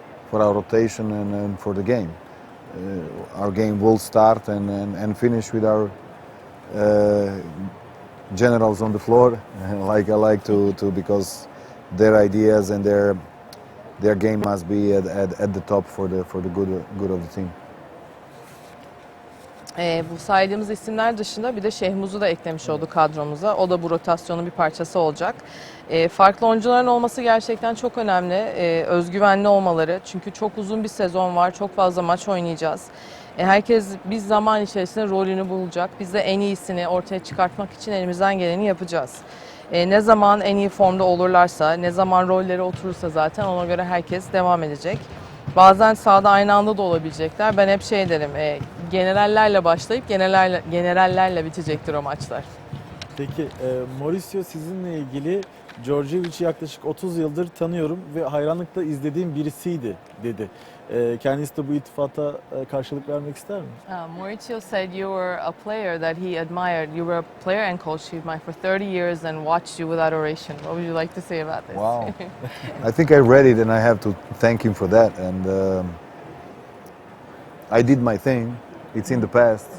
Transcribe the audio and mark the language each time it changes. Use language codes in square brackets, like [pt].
[en] for our rotation and for the game. Our game will start and finish with our generals on the floor, like I like to because their ideas and their game must be at the top for the good of the team. [tr] Bu saydığımız isimler dışında bir de Şehmuz'u da eklemiş olduk kadromuza. O da bu rotasyonun bir parçası olacak. Farklı oyuncuların olması gerçekten çok önemli. Özgüvenli olmaları. Çünkü çok uzun bir sezon var. Çok fazla maç oynayacağız. Herkes biz zaman içerisinde rolünü bulacak. Biz de en iyisini ortaya çıkartmak için elimizden geleni yapacağız. Ne zaman en iyi formda olurlarsa, ne zaman rolleri oturursa zaten ona göre herkes devam edecek. Bazen sahada aynı anda da olabilecekler. Ben hep şey derim, generallerle başlayıp generallerle bitecektir o maçlar. Peki Mauricio sizinle ilgili Djordjevic'i yaklaşık 30 yıldır tanıyorum ve hayranlıkla izlediğim birisiydi dedi. Kendisi de bu iltifata karşılık vermek ister mi? [en] Mauricio said you were a player that he admired. You were a player and coach he admired for 30 years and watched you with adoration. What would you like to say about this? Wow. I think I read it and I have to thank him for that. And I did my thing. It's in the past.